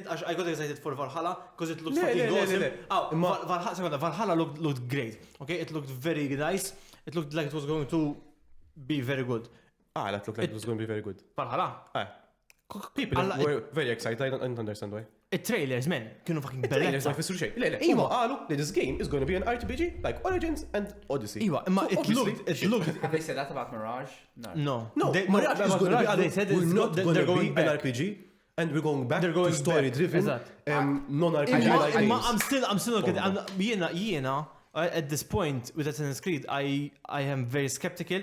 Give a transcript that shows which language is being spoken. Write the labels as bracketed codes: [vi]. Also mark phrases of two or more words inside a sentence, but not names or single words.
[en] I got excited for Valhalla because it looked fucking awesome. Valhalla looked great. Okay, it looked very nice. It looked like it was going to be very good. That looked like it was going to be very good. Valhalla. People were very excited. I don't understand why. [mt] It-trailers, man, kienu fucking trailers ma jfissru xejn. Huma qalu li [en] this game is going to be an RPG like Origins and Odyssey. Imma it looked. Have they said that about Mirage? No. Mirage is going to be. They said we're not going to be an RPG. And we're going back to story-driven, non-RPG. I'm still okay. Jiena, at this point with Assassin's Creed, I am very skeptical.